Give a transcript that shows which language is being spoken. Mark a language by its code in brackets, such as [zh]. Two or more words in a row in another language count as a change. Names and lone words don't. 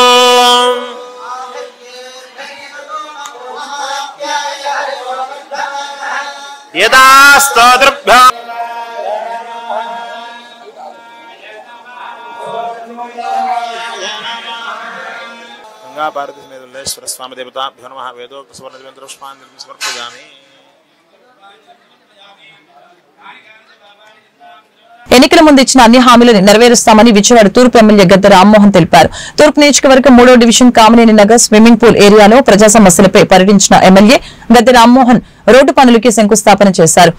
[sa] यदा स्तोत्रभ्यो गंगा भारती समेत स्वामी देवताभ्यो नमः वेदोक्त सुवर्ण दिव्यंतर पुष्पांजलिं समर्पयामि. [te] ఎన్నికల ముందు ఇచ్చిన అన్ని హామీలను నెరవేరుస్తామని విజయవాడ తూర్పు ఎమ్మెల్యే గద్దె రామ్మోహన్ తెలిపారు. తూర్పు నియోజకవర్గం 3వ డివిజన్ కామినేని నగర్ స్విమ్మింగ్ పూల్ ఏరియాలో ప్రజా సమస్యలపై పర్యటించిన ఎమ్మెల్యే గద్దె రామ్మోహన్ రోడ్డు పనులకి శంకుస్థాపన చేశారు.